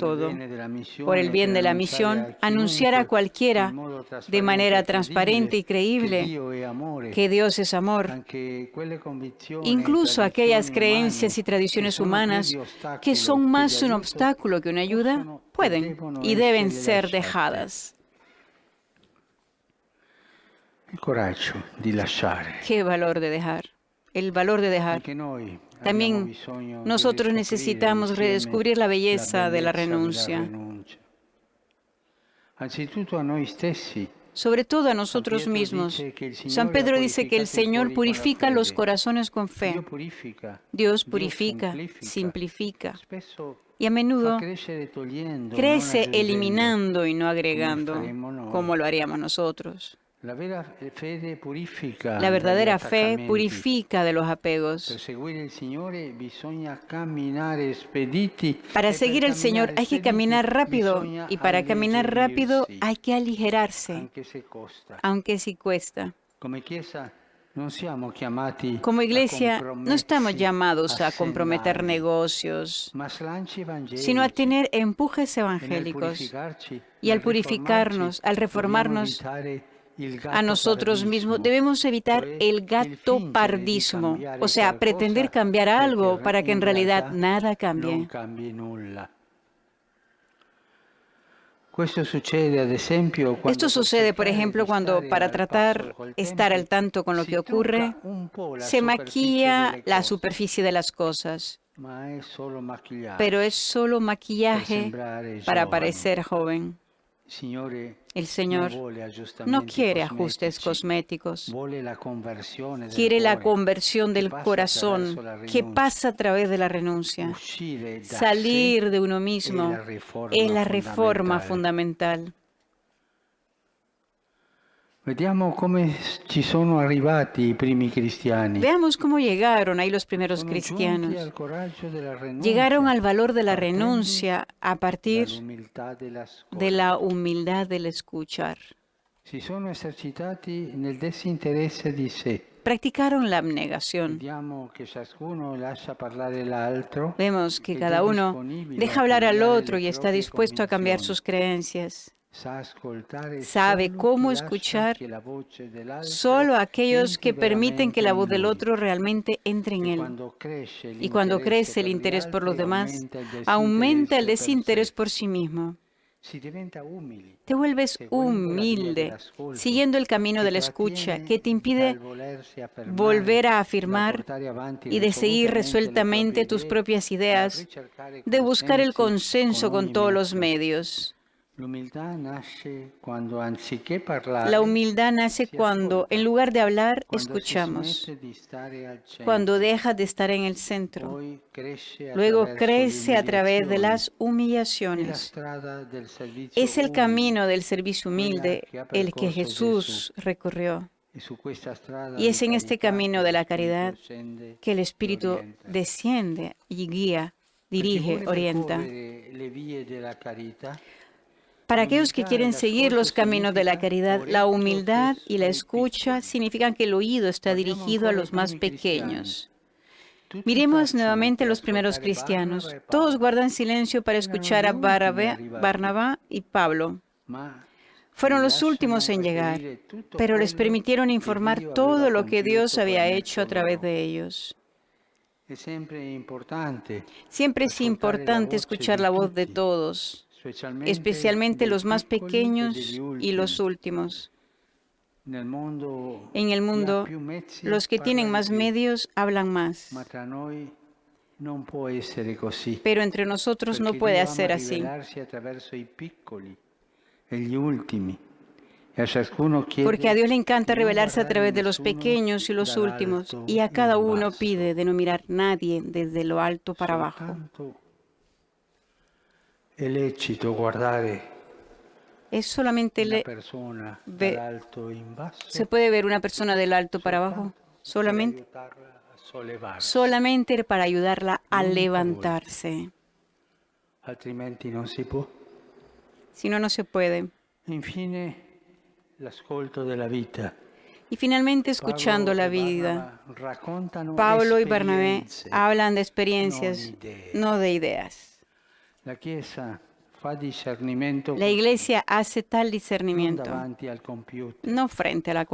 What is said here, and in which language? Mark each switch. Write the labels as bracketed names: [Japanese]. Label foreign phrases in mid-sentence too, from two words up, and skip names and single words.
[Spanish] todo. [Italian] bene della [Spanish] Por el [Italian] missione, [Spanish] bien [Italian] per [Spanish] de la [Italian] annunciare [Spanish] misión, [Italian] a [Spanish] anunciar a [Italian] chiunque in [Spanish] cualquiera [Italian] modo [Spanish] de [Italian] trasparente [Spanish] manera [Italian] e [Spanish] transparente y [Italian] credibile che [Spanish] creíble [Italian] Dio è amore. [Spanish] que Dios es amor. [Italian] Anche quelle convinzioni e [Spanish] Incluso aquellas [Italian] tradizioni [Spanish] creencias [Italian] umane [Spanish] y [Italian] che [Spanish] tradiciones [Italian] sono più [Spanish] humanas [Italian] di [Spanish] que son [Italian] ostacolo che di [Spanish] más un [Italian] aiuto [Spanish] obstáculo que una ayuda, [Italian] possono e [Spanish] pueden [Italian] devono [Spanish] y deben [Italian] essere [Spanish] ser [Italian] lasciate. [Spanish] dejadas. [Italian] Il coraggio di lasciare. [Spanish] Qué valor de dejar. El valor de dejar. [Italian] Anche noi abbiamo [Spanish] También [Italian] bisogno di [Spanish] nosotros [Italian] riscoprire [Spanish] necesitamos [Italian] insieme [Spanish] redescubrir la [Italian] la [Spanish] belleza de la [Italian] bellezza della renuncia. [Spanish] renuncia. [Italian] Anzitutto a noi stessi. [Spanish] Sobre todo a [Italian] San [Spanish] nosotros [Italian] Pietro [Spanish] mismos. [Italian] dice che il [Spanish] San [Italian] Signore ha [Spanish] Pedro dice que el [Italian] purificato i [Spanish] Señor [Italian] cuori con la [Spanish] purifica los [Italian] fede. [Spanish] corazones con fe. [Italian] Dio purifica, [Spanish] Dios [Italian] Dio [Spanish] purifica, [Italian] semplifica. [Spanish] simplifica. [Italian] Spesso [Spanish] Y a [Italian] fa [Spanish] menudo [Italian] crescere togliendo, non [Spanish] crece [Italian] aggiungendo, [Spanish] eliminando y no [Italian] come [Spanish] agregando, [Italian] faremmo noi. [Spanish] como lo haríamos nosotros. [Italian] La vera fede purifica [Spanish] La [Italian] dagli [Spanish] verdadera fe [Italian] attaccamenti. [Spanish] purifica de los [Italian] Per [Spanish] apegos. [Italian] seguire il Signore bisogna camminare spediti [Spanish] Para [Italian] e per [Spanish] seguir al Señor [Italian] camminare [Spanish] hay que [Italian] spediti [Spanish] caminar rápido [Italian] bisogna [Spanish] y para caminar rápido [Italian] alleggerirsi, [Spanish] hay que aligerarse, [Italian] anche se costa. [Spanish] aunque sí cuesta. [Italian] Come Chiesa non siamo chiamati [Spanish] Como [Italian] a [Spanish] iglesia no estamos [Italian] compromessi [Spanish] llamados a comprometer [Italian] assennali, [Spanish] negocios, [Italian] ma slanci [Spanish] sino a [Italian] evangelici. [Spanish] tener empujes [Italian] E nel [Spanish] evangélicos. [Italian] purificarci, [Spanish] Y al [Italian] nel [Spanish] purificarnos, al [Italian] dobbiamo [Spanish] reformarnos [Italian] evitare il [Spanish] a [Italian] gatto [Spanish] nosotros mismos, [Italian] pardismo, [Spanish] debemos evitar [Italian] cioè [Spanish] el [Italian] il [Spanish] gato [Italian] fingere di [Spanish] pardismo, [Italian] cambiare [Spanish] o sea, pretender [Italian] qualcosa [Spanish] cambiar algo para que [Italian] in [Spanish] en realidad [Italian] realtà [Spanish] nada [Italian] non [Spanish] cambie. [Italian] cambi nulla. Questo succede ad esempio quando [Spanish] Esto [Italian] per [Spanish] sucede, por [Italian] cercare [Spanish] ejemplo, [Italian] di [Spanish] cuando [Italian] stare [Spanish] para [Italian] al passo [Spanish] tratar [Italian] col [Spanish] estar al [Italian] tempo [Spanish] tanto con lo que [Italian] si [Spanish] ocurre, [Italian] trucca un po' la [Spanish] se [Italian] superficie [Spanish] maquilla [Italian] delle [Spanish] la [Italian] cose, [Spanish] superficie de las cosas, [Italian] ma è solo [Spanish] pero [Italian] maquillaggio [Spanish] es solo [Italian] per [Spanish] maquillaje [Italian] sembrare [Spanish] para [Italian] giovani. [Spanish] parecer joven. [Italian] Il Signore [Spanish] El [Italian] non [Spanish] Señor [Italian] vuole [Spanish] no [Italian] aggiustamenti [Spanish] quiere ajustes [Italian] cosmetici, [Spanish] cosméticos, [Italian] vuole la conversione del [Spanish] quiere la [Italian] cuore [Spanish] conversión [Italian] che [Spanish] del [Italian] passa attraverso [Spanish] corazón [Italian] la [Spanish] que [Italian] rinuncia. [Spanish] pasa a través de la renuncia. [Italian] Uscire da sé [Spanish] Salir de uno [Italian] è [Spanish] mismo [Italian] la riforma [Spanish] es la reforma [Italian] fondamentale. [Spanish] fundamental. [Italian] Vediamo come ci sono arrivati i primi cristiani. [Spanish] Veamos cómo llegaron ahí los primeros [Italian] Sono giunti [Spanish] cristianos. [Italian] al coraggio della renuncia, [Spanish] Llegaron al valor de la [Italian] partendo [Spanish] renuncia a partir [Italian] dall'umiltà [Spanish] de [Italian] dell'ascolto. [Spanish] la humildad del escuchar. [Italian] Si sono esercitati nel disinteresse di sé. [Spanish] Practicaron la abnegación. [Italian] Vediamo che ciascuno lascia parlare l'altro [Spanish] Vemos que [Italian] ed è [Spanish] cada uno [Italian] disponibile [Spanish] deja [Italian] a [Spanish] hablar al [Italian] cambiare [Spanish] otro [Italian] le [Spanish] y está [Italian] proprie [Spanish] dispuesto a cambiar [Italian] convinzioni. [Spanish] sus creencias. [Italian] Sa ascoltare [Spanish] Sabe [Italian] solo [Spanish] cómo [Italian] chi lascia [Spanish] escuchar [Italian] che la voce dell'altro [Spanish] solo a aquellos [Italian] entri [Spanish] que permiten que [Italian] veramente [Spanish] la [Italian] in [Spanish] voz del [Italian] lui. [Spanish] otro realmente entre en [Italian] E [Spanish] él. [Italian] quando cresce [Spanish] Y cuando [Italian] l'interesse [Spanish] crece el [Italian] per gli [Spanish] interés por los [Italian] altri, [Spanish] demás, [Italian] aumenta [Spanish] aumenta [Italian] il [Spanish] el [Italian] desinteresse [Spanish] desinterés [Italian] per [Spanish] por sí mismo. [Italian] Si diventa umili, [Spanish] Te vuelves [Italian] seguendo la via [Spanish] humilde, [Italian] dell'ascolto, [Spanish] siguiendo el camino [Italian] che [Spanish] de la escucha, [Italian] trattiene [Spanish] que te impide [Italian] dal volersi affermare, [Spanish] volver a [Italian] dal [Spanish] afirmar [Italian] portare avanti [Spanish] y de seguir [Italian] risolutamente le proprie [Spanish] resueltamente tus [Italian] idee, [Spanish] propias [Italian] dal [Spanish] ideas, [Italian] ricercare [Spanish] de buscar el [Italian] consensi [Spanish] consenso con [Italian] ogni [Spanish] todos los [Italian] mezzo. [Spanish] medios. [Italian] L'umiltà nasce quando anziché [Spanish] La [Italian] parlare [Spanish] humildad nace [Italian] si [Spanish] cuando, [Italian] ascolta, [Spanish] en lugar de hablar, [Italian] quando si [Spanish] escuchamos, [Italian] smette di stare al [Spanish] cuando [Italian] centro, [Spanish] dejas de estar en el centro. [Italian] poi cresce [Spanish] Luego [Italian] attraverso le [Spanish] crece a través de [Italian] umiliazioni. [Spanish] las [Italian] È la [Spanish] humillaciones. [Italian] strada del servizio [Spanish] Es el [Italian] umile, [Spanish] camino del servicio [Italian] quella [Spanish] humilde [Italian] che ha [Spanish] el que [Italian] percorso Gesù. [Spanish] Jesús recorrió. [Italian] E su questa strada [Spanish] Y es [Italian] di [Spanish] en este [Italian] carità [Spanish] camino [Italian] che [Spanish] de [Italian] lo [Spanish] la [Italian] Spirito [Spanish] caridad [Italian] scende [Spanish] que el [Italian] e [Spanish] Espíritu [Italian] orienta. [Spanish] desciende y guía, [Italian] Per chi [Spanish] dirige, [Italian] vuole [Spanish] orienta. [Italian] percorrere le vie della carità, [Spanish] Para aquellos que [Italian] l'umiltà e [Spanish] quieren seguir los [Italian] l'ascolto [Spanish] caminos de la [Italian] significa [Spanish] caridad, la [Italian] orecchio [Spanish] humildad y [Italian] teso [Spanish] la [Italian] ai [Spanish] escucha [Italian] piccoli. [Spanish] significan que el oído está [Italian] Guardiamo [Spanish] dirigido a [Italian] ancora i [Spanish] los más [Italian] primi cristiani. [Spanish] pequeños. [Italian] Tutti [Spanish] Miremos [Italian] tacciono [Spanish] nuevamente a [Italian] per [Spanish] los primeros [Italian] ascoltare Barnaba [Spanish] cristianos. [Italian] e [Spanish] Todos [Italian] Paolo. [Spanish] guardan silencio para [Italian] Erano [Spanish] escuchar [Italian] gli [Spanish] a [Italian] ultimi arrivati, [Spanish] Barnabá y Pablo. [Italian] ma [Spanish] Fueron [Italian] gli [Spanish] los [Italian] lasciano [Spanish] últimos en llegar, [Italian] reperire tutto [Spanish] pero les [Italian] quello [Spanish] permitieron [Italian] che [Spanish] informar [Italian] Dio [Spanish] todo [Italian] aveva [Spanish] lo que Dios [Italian] compiuto [Spanish] había [Italian] per [Spanish] hecho [Italian] mezzo [Spanish] a través [Italian] loro. [Spanish] de ellos. [Italian] È sempre importante [Spanish] Siempre es [Italian] ascoltare la [Spanish] importante [Italian] voce [Spanish] escuchar [Italian] di [Spanish] la voz de [Italian] tutti, [Spanish] todos, especialmente [Italian] dei [Spanish] los más [Italian] piccoli e [Spanish] pequeños [Italian] degli [Spanish] y los [Italian] ultimi. [Spanish] últimos. [Italian] Nel mondo [Spanish] En el [Italian] chi ha [Spanish] mundo, [Italian] più mezzi [Spanish] los que [Italian] parla [Spanish] tienen [Italian] di [Spanish] más [Italian] più, [Spanish] medios hablan más, [Italian] ma tra noi non può essere così, [Spanish] pero entre nosotros no [Italian] perché [Spanish] puede [Italian] Dio ama [Spanish] ser así, [Italian] rivelarsi attraverso i piccoli e gli ultimi, e a ciascuno [Spanish] porque a [Italian] chiede [Spanish] Dios le encanta [Italian] di non [Spanish] revelarse a [Italian] guardare [Spanish] través de los [Italian] nessuno [Spanish] pequeños y los últimos, [Italian] dall'alto [Spanish] y a cada [Italian] in [Spanish] uno [Italian] basso, [Spanish] pide de no mirar nadie desde lo alto para abajo. [Italian] soltanto è lecito guardare [Spanish] Es solamente [Italian] una persona dall'alto in basso [Spanish] se puede ver una persona del alto para abajo, [Italian] soltanto per [Spanish] solamente, [Italian] aiutarla a sollevarsi, [Spanish] solamente para ayudarla a [Italian] L'unica [Spanish] levantarse. [Italian] altrimenti non si può. [Spanish] Si no, no se puede. [Italian] Infine, l'ascolto della vita. [Spanish] Y finalmente, escuchando Pablo la [Italian] e [Spanish] vida, [Italian] Barnaba raccontano [Spanish] Pablo y Bernabé [Italian] esperienze, [Spanish] hablan de [Italian] non [Spanish] experiencias, [Italian] idee. [Spanish] no de ideas. [Italian] La Chiesa fa discernimento [Spanish] La Iglesia hace tal [Italian] non [Spanish] discernimiento, [Italian] davanti al computer, [Spanish] no frente a la